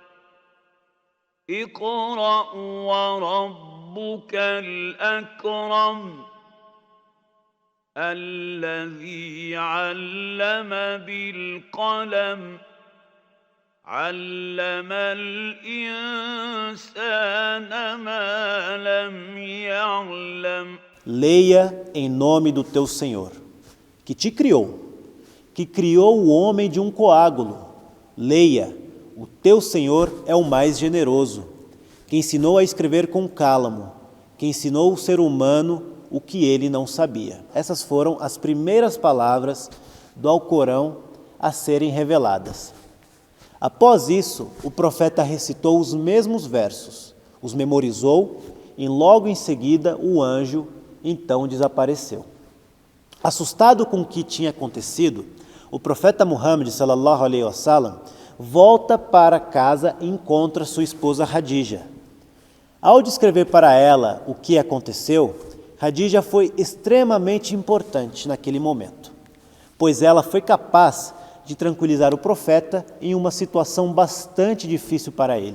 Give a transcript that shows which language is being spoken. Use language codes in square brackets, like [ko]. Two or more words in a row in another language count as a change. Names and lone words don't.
[ar] اقرأ وربك الأكرم الذي علم بالقلم علم الإنسان ما لم يعلم. [pt] Leia em nome do teu Senhor, que te criou, que criou o homem de um coágulo. Leia. O teu Senhor é o mais generoso, que ensinou a escrever com cálamo, que ensinou o ser humano o que ele não sabia. Essas foram as primeiras palavras do Alcorão a serem reveladas. Após isso, o profeta recitou os mesmos versos, os memorizou e logo em seguida o anjo então desapareceu. Assustado com o que tinha acontecido, o profeta Muhammad [ar] صلى الله عليه وسلم [pt] volta para casa e encontra sua esposa Khadija. Ao descrever para ela o que aconteceu, Khadija foi extremamente importante naquele momento, pois ela foi capaz de tranquilizar o profeta em uma situação bastante difícil para ele.